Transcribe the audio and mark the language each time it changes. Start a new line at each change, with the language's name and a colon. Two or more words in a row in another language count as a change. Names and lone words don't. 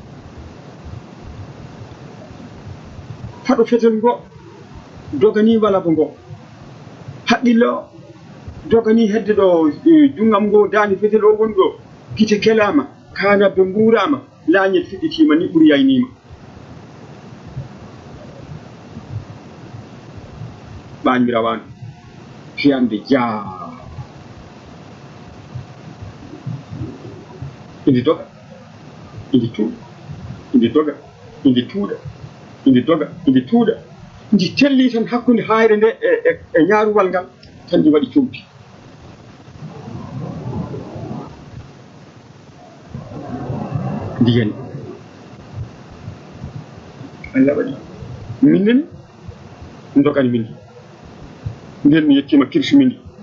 Fula: haɗo fetel ngo dogani wala ko ngo haqqille o dogani hedde ɗo jungam ngo daani fetel o woni ɗo gite kelama kanabbe mburama laañel fiɗɗitima ni ɓuri yaynima ɓañmi rawanu fiyande jaa indi doga indi tuuɗa indi doga indi tuuɗa indi doga indi tuuɗa ndi telli tan hakkunde hayre nde e ñaaruwal ngal tan ndi waɗi compi ndi yani Allah waɗi minnen dogani min nden mi yettima kirsi min